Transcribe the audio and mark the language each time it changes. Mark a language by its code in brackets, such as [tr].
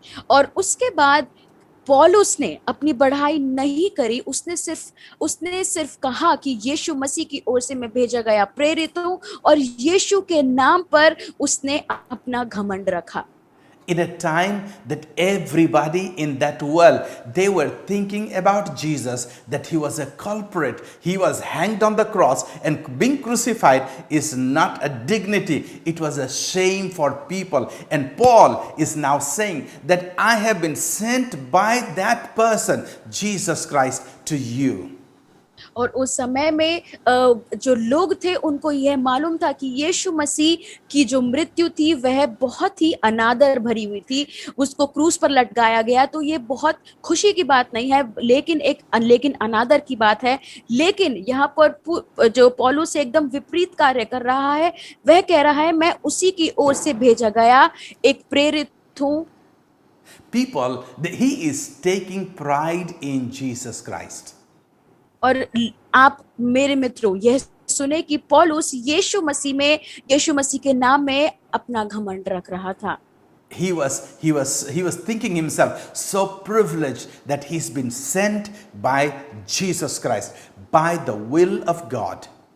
[hi] और उसके बाद पौलुस ने अपनी बढ़ाई नहीं करी. उसने सिर्फ कहा कि यीशु मसीह की ओर से मैं भेजा गया प्रेरित हूँ, और यीशु के नाम पर उसने अपना घमंड रखा. [en] In a time that everybody in that world, they were thinking about Jesus, that he was a culprit. He was hanged on the cross, and being crucified is not a dignity. It was a shame for people. And Paul is now saying that I have been sent by that person, Jesus Christ, to you. [hi] और उस समय में जो लोग थे उनको यह मालूम था कि यीशु मसीह की जो मृत्यु थी वह बहुत ही अनादर भरी हुई थी. उसको क्रूस पर लटकाया गया, तो ये बहुत खुशी की बात नहीं है, लेकिन अनादर की बात है. लेकिन यहाँ पर जो पौलुस एकदम विपरीत कार्य कर रहा है, वह कह रहा है मैं उसी की ओर से भेजा गया एक प्रेरित हूँ. [en] People, he is taking pride in Jesus Christ. [hi] और आप मेरे मित्रों यह सुने कि पौलुस यीशु मसीह के नाम में अपना घमंड रख रहा था. [en] He was thinking himself so privileged that he's been sent by Jesus Christ, by the will of God.